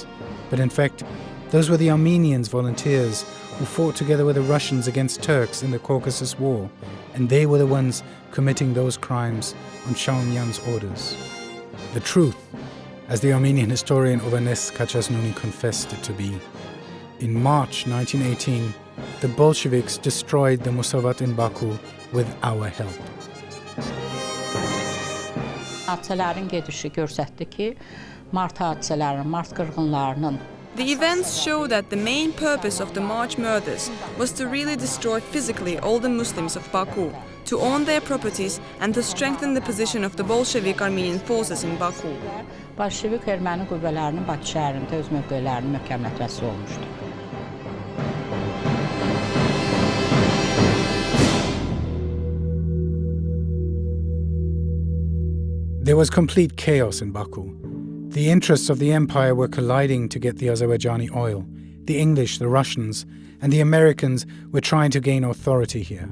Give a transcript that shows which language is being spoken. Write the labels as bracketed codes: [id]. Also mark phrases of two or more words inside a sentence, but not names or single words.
[en] But in fact, those were the Armenians volunteers who fought together with the Russians against Turks in the Caucasus War, and they were the ones committing those crimes on Shaumyan's orders. The truth, as the Armenian historian Ovanes Kachasnuni confessed it to be. In March 1918, the Bolsheviks destroyed the Musavat in Baku with our help. [az] Hadisələrin gedişi göstərdi ki, mart hadisələrinin, mart qırğınlarının [en] The events show that the main purpose of the March murders was to really destroy physically all the Muslims of Baku, to own their properties and to strengthen the position of the Bolshevik Armenian forces in Baku. [az] Bolşevik erməni qüvvələrinin Bakı şəhərində öz mövqelərinin möhkəmlətməsi olmuşdu. [en] There was complete chaos in Baku. The interests of the empire were colliding to get the Azerbaijani oil. The English, the Russians, and the Americans were trying to gain authority here.